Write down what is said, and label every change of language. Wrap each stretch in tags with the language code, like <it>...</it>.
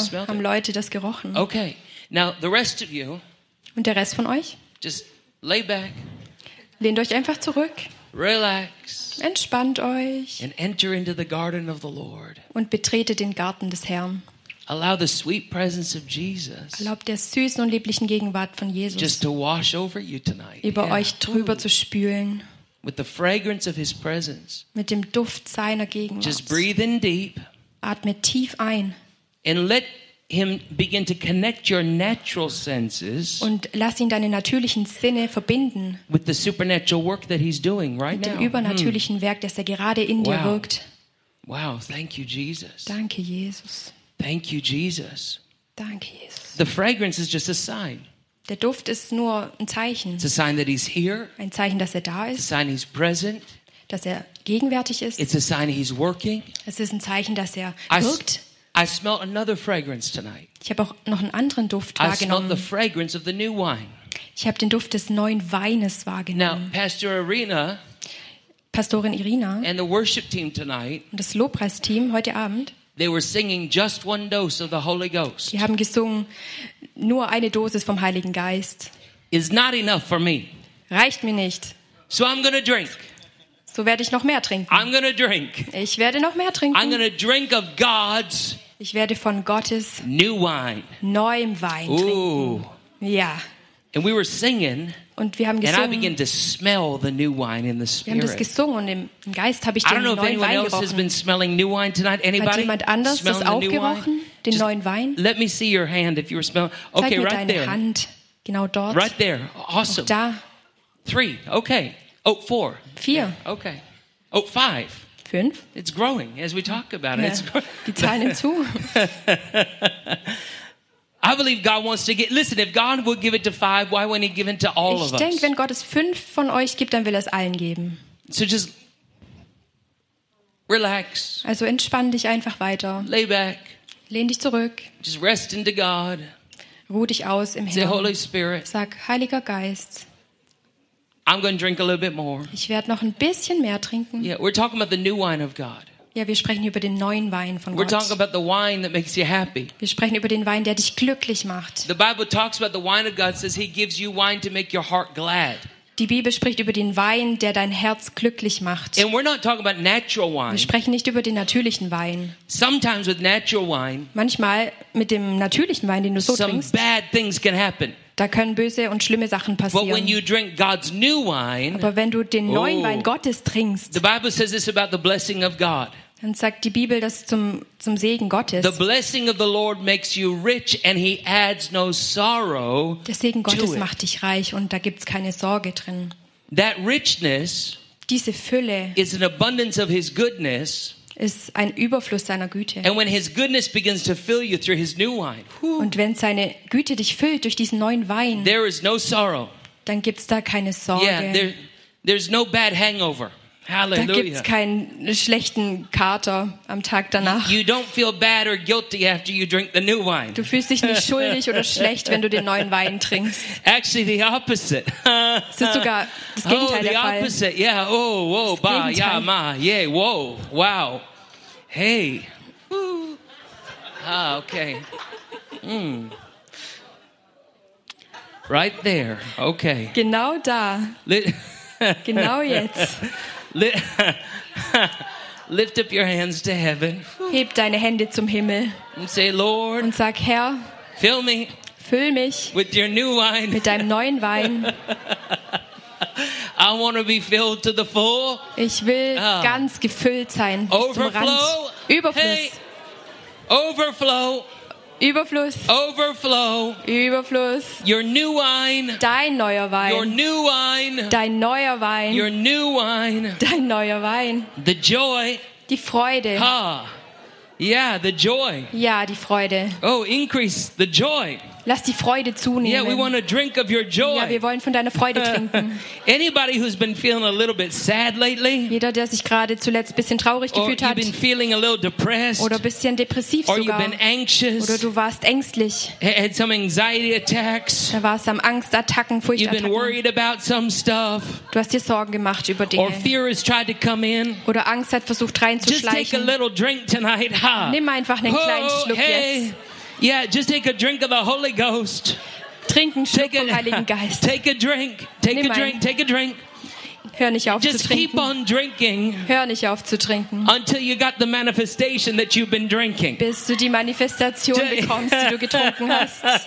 <de>hier haben Leute das gerochen.</de> <en>Okay, now the rest of you.</en> <de>Und der Rest von euch?</de> <en>Just lay back.</en> <de>Lehnt euch einfach zurück.</de> <en>Relax.</en> <de>Entspannt euch.</de> <en>And enter into the garden of the Lord.</en> <de>Und betretet den Garten des Herrn.</de> <en>Allow the sweet presence of Jesus.</en> <de>Erlaubt der süßen und lieblichen Gegenwart von Jesus.</de> <en>Just to wash over you tonight.</en> <de>Über euch drüber zu spülen.</de> <en>With the fragrance of His presence.</en> <de>Mit dem Duft seiner Gegenwart.</de> <en>Just breathe in deep.</en> <de>Atme tief ein.</de> <en>And let Him begin to connect your natural senses.</en> <de>Und lass ihn deine natürlichen Sinne verbinden.</de> <en>With the supernatural work that He's doing right now.</en> <de>Mit dem übernatürlichen Werk, das er gerade in dir wirkt.</de> <en>Wow! Thank you, Jesus.</en> <de>Danke, Jesus.</de> <en>Thank you, Jesus.</en> <de>Danke, Jesus.</de> <en>The fragrance is just a sign.</en> <de>Der Duft ist nur ein Zeichen.</de> <en>It's a sign that He's here.</en> <de>Ein Zeichen, dass er da ist.</de> <en>It's a sign He's present.</en> <de>Dass er gegenwärtig ist.</de> <en>It's a sign He's working.</en> <de>Es ist ein Zeichen, dass er wirkt.</de> <en>I smell another fragrance tonight.</en> <de>Ich habe auch noch einen anderen Duft wahrgenommen.</de> <en>I smell the fragrance of the new wine.</en> <de>Ich habe den Duft des neuen Weines wahrgenommen.</de> <en>Now, Pastor Irina,</en> <de>Pastorin Irina,</de> <en>and the worship team tonight,</en> <de>und das Lobpreisteam heute Abend,</de> <en>they were singing just one dose of the Holy Ghost.</en> <de>Die haben gesungen nur eine Dosis vom Heiligen Geist.</de> <en>Is not enough for me.</en> <de>Reicht mir nicht.</de> <en>So I'm gonna drink.</en> <de>So werde ich noch mehr trinken.</de> <en>I'm gonna drink.</en> <de>Ich werde noch mehr trinken.</de> <en>I'm gonna drink of God's.</en> <de>Ich werde von Gottes</de> <en>new wine.</en> <de>Neuem Wein Ooh. Trinken. Ja.</de> <en>And we were singing.</en> <de>Und wir haben gesungen.</de> <en>And I began to smell the new wine in the spirit.</en> <de>Wir haben das gesungen und im Geist habe ich den neuen Wein gerochen.</de> <en>I don't know if anyone else has been smelling new wine tonight. Anybody?</en> <de>Hat jemand anders das auch gerochen? Den neuen Wein?</de> <en>Let me see your hand if you were smelling. Okay,</en> <de>zeig mir</de> <en>right</en> <de>deine</de> <en>there.</en> <de>Hand. Genau dort.</de> <en>Right there. Awesome.</en> <de>Auch da.</de> <en>Three. Okay. Oh, four.</en> <de>Vier.</de> <en>Yeah. Okay. Oh, five.</en> <de>Fünf.</de> <en>It's growing as we talk about it.</en> <de>Die Zahlen nehmen zu.</de> <en>I believe God wants to get. Listen, if God would give it to five, why wouldn't He give it to all of us?</en> <de>Ich denke, wenn Gott es fünf von euch gibt, dann will er es allen geben.</de> <en>So just relax.</en> <de>Also entspann dich einfach weiter.</de> <en>Lay back.</en> <de>Lehn dich zurück.</de> <en>Just rest into God.</en> <de>Ruh dich aus im Herrn.</de> <en>Say Holy Spirit.</en> <de>Sag Heiliger Geist.</de> <en>I'm going to drink a little bit more.</en> <de>Ich werde noch ein bisschen mehr trinken.</de> <en>Yeah, we're talking about the new wine of God.</en> <de>Ja, wir sprechen über den neuen Wein von Gott.</de> <en>We're talking about the wine that makes you happy.</en> <de>Wir sprechen über den Wein, der dich glücklich macht.</de> <en>The Bible talks about the wine of God, says He gives you wine to make your heart glad.</en> <de>Die Bibel spricht über den Wein, der dein Herz glücklich macht.</de> <en>And we're not talking about natural wine.</en> <de>Wir sprechen nicht über den natürlichen Wein.</de> <en>Sometimes with natural wine.</en> <de>Manchmal mit dem natürlichen Wein, den du so trinkst.</de> <en>Some bad things can happen.</en> <de>Da können böse und schlimme Sachen passieren.</de> <en>But when you drink God's new wine,</en> <de>aber wenn du den neuen Wein Gottes trinkst,</de> <en>the Bible says it's about the blessing of God.</en> <de>Dann sagt die Bibel das zum Segen Gottes.</de> <en>The blessing of the Lord makes you rich and He adds no sorrow.</en> <de>Der Segen Gottes macht dich reich und da gibt's keine Sorge drin.</de> <en>That richness,</en> <de>diese Fülle,</de> <en>is an abundance of His goodness.</en> <de>Ist ein Überfluss seiner Güte.</de> <en>And when His goodness begins to fill you through His new wine,</en> <de>und wenn seine Güte dich füllt durch diesen neuen Wein,</de> <en>there is no sorrow.</en> <de>Dann gibt's da keine Sorge.</de> <en>Yeah, there's no bad hangover. Hallelujah.</en> <de>Da gibt's keinen schlechten Kater am Tag danach.</de> <en>You don't feel bad or guilty after you drink the new wine.</en> <de>Du fühlst dich nicht schuldig oder schlecht, wenn du den neuen Wein trinkst.</de> <en>Actually, the opposite.</en> <de>Es ist sogar das Gegenteil der Fall.</de> <en>Oh, the opposite. Yeah. Oh, whoa, ba, ja, ma, yeah, whoa, wow, hey. Ah, okay. Right there. Okay.</en> <de>Genau da. Genau jetzt.</de> <en>Lift up your hands to heaven.</en> <de>Heb deine Hände zum Himmel.</de> <en>And say, Lord,</en> <de>und sag, Herr,</de> <en>fill me.</en> <de>Füll mich</de> <en>with your new wine.</en> <de>Mit deinem neuen Wein.</de> <en>I want to be filled to the full.</en> <de>Ich will ganz gefüllt sein.</de> <en>Overflow.</en> <de>Überfluss.</de> <en>Hey. Overflow.</en> <de>Überfluss.</de> <en>Overflow.</en> <de>Überfluss.</de> <en>Your new wine.</en> <de>Dein neuer Wein.</de> <en>Your new wine.</en> <de>Dein neuer Wein.</de> <en>Your new wine.</en> <de>Dein neuer Wein.</de> <en>The joy.</en> <de>Die Freude.</de> <en>Ha. Yeah, the joy.</en> <de>Ja, die Freude.</de> <en>Oh, increase the joy.</en> <de>Lass die Freude zunehmen.</de> <en>Yeah, we want to drink of your joy.</en> <de>Ja, wir wollen von deiner Freude trinken.</de> <en>Anybody who's been feeling a little bit sad lately?</en> <de>Jeder, der sich gerade zuletzt ein bisschen traurig gefühlt hat.</de> <en>Or you've been feeling a little depressed.</en> <de>Oder ein bisschen depressiv sogar.</de> <en>Or you've been anxious.</en> <de>Oder du warst ängstlich.</de> <en>Had some anxiety attacks.</en> <de>Da warst du am Angstattacken, Furchtattacken.</de> <en>You've been worried about some stuff.</en> <de>Du hast dir Sorgen gemacht über Dinge.</de> <en>Or fear has tried to come in.</en> <de>Oder Angst hat versucht reinzuschleichen.</de> <en>Just take a little drink tonight, huh?</en> <de>Nimm einfach einen kleinen Schluck jetzt.</de> <en>Yeah, just take a drink of the Holy Ghost.</en> <de>Trink einen Schluck vom Heiligen Geist.</de> <en>Take a drink. Take a drink.</en> <de>Hör nicht auf</de> <en>just</en> <de>zu trinken.</de> <en>Just keep on drinking.</en> <de>Hör nicht auf zu trinken.</de> <en>Until you got the manifestation that you've been drinking.</en> <de>Bis du die Manifestation bekommst, die du getrunken hast.</de>